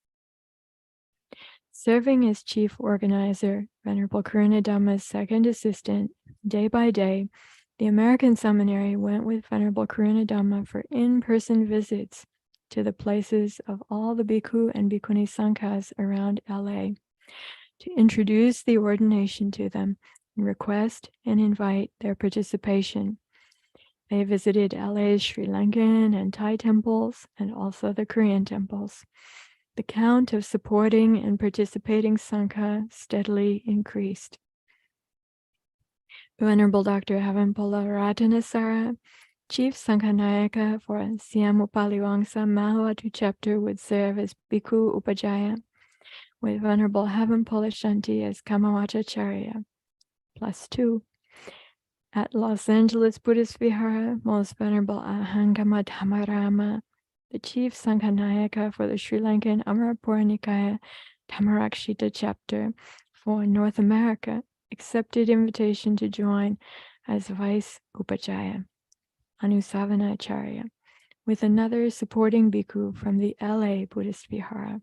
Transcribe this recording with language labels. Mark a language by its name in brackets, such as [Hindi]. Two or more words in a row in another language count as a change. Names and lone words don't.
[English] Serving as chief organizer, Venerable Karuna Dhamma's second assistant, day by day, the American seminary went with Venerable Karuna Dhamma for in-person visits to the places of all the Bhikkhu and Bhikkhuni Sanghas around LA to introduce the ordination to them, and request and invite their participation. They visited LA's Sri Lankan and Thai temples and also the Korean temples. The count of supporting and participating Sangha steadily increased. Venerable Dr. Havenpola Ratanasara, Chief Sanghanayaka for Siam Upaliwangsa Mahawatu chapter, would serve as Bhikkhu Upajaya, with Venerable Havenpola Shanti as Kamawachacharya, +2. At Los Angeles Buddhist Vihara, Most Venerable Ahangama Dhammarama, the Chief Sanghanayaka for the Sri Lankan Amarapura Nikaya Dhammarakshita chapter for North America, accepted invitation to join as Vice Upajaya, Anusavanacharya, with another supporting bhikkhu from the LA Buddhist Vihara.